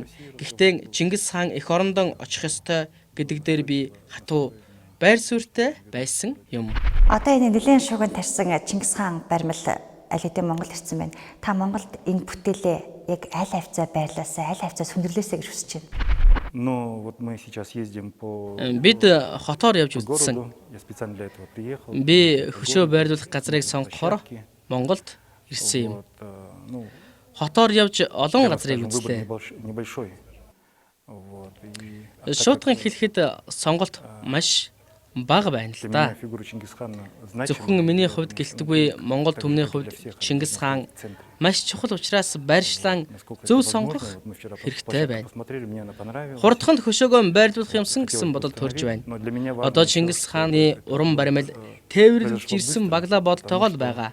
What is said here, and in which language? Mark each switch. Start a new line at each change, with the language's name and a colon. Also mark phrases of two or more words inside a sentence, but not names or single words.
Mongolian: Гэхдээ Чингис хаан эх орондоо очих ёстой гэдэг дээр би хатуу байр суурьтай байсан юм. Одоо энэ нэлээд шуугиан тарьсан Чингис хаан баримл аль хэдийн Монгол ирсэн байна. Та Монголд энэ бүтээлээ яг аль хавцаа байрлаасаа, аль хавцаа сүндэрлээсэй гэж хүсэж байна.
Russian: Но вот мы сейчас ездим по
Mongolian: Бид хотоор явж үзсэн.
Russian: Я специально для этого приехал.
Mongolian: Би хөшөө байрлуулах газрыг сонгохоор Монголд ирсэн юм.
Russian: Ну,
Mongolian: Хотоор явж олон газрыг
Russian: скажем, выбор
Mongolian: үзлээ.
Russian: небольшой. Вот. И
Mongolian: Шуудан хэлэхэд сонголт маш бага байна л
Russian: для
Mongolian: да.
Russian: меня фигура Чингисхана
Mongolian: Зөвхөн миний хувьд гэлтгүй Монгол түмний хувьд Чингис хаан маш чухал учраас байршлан зөв сонгох хэрэгтэй байна. Хурдханд хөшөөгөө байрлуулах юмсан гэсэн бодол төрж байна. Одоо Чингис хааны уран баримл тээвэрлж ирсэн баглаа бодолтойгоо л байгаа.